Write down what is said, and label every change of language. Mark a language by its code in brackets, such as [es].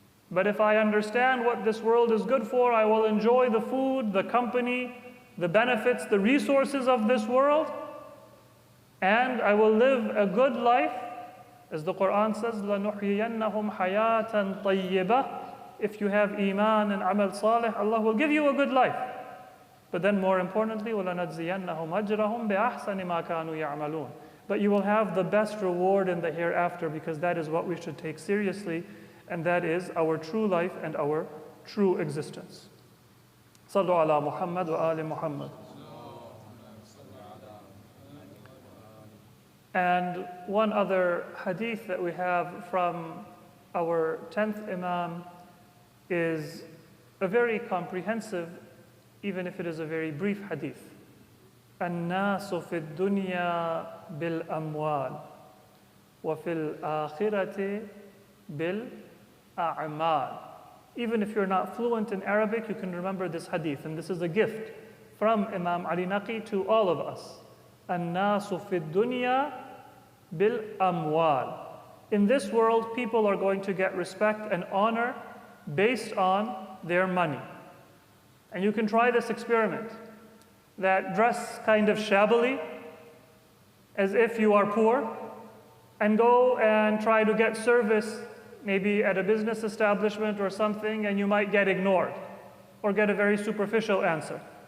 [en] But if I understand what this world is good for, I will enjoy the food, the company, the benefits, the resources of this world, and I will live a good life As the Quran says, [ar] لَنُحْيِيَنَّهُمْ حَيَاةً طَيِّبَةً. [en] If you have iman and amal salih, Allah will give you a good life. But then more importantly, [ar] وَلَنَجْزِيَنَّهُمْ أَجْرَهُمْ بِأَحْسَنِ مَا كَانُوا يَعْمَلُونَ. [en] But you will have the best reward in the hereafter, because that is what we should take seriously, and that is our true life and our true existence. [ar] Sallu ala Muhammad wa ali Muhammad. [en] And one other hadith that we have from our 10th Imam is a very comprehensive, even if it is a very brief hadith. [ar] الناس في الدنيا بالأموال وفي الآخرة بالأعمال. [en] Even if you're not fluent in Arabic, you can remember this hadith. And this is a gift from Imam Ali Naqi to all of us. [ar] الناس في الدنيا بالأموال. [en] In this world, people are going to get respect and honor based on their money. And you can try this experiment. That dress kind of shabbily, as if you are poor, and go and try to get service, maybe at a business establishment or something, and you might get ignored or get a very superficial answer.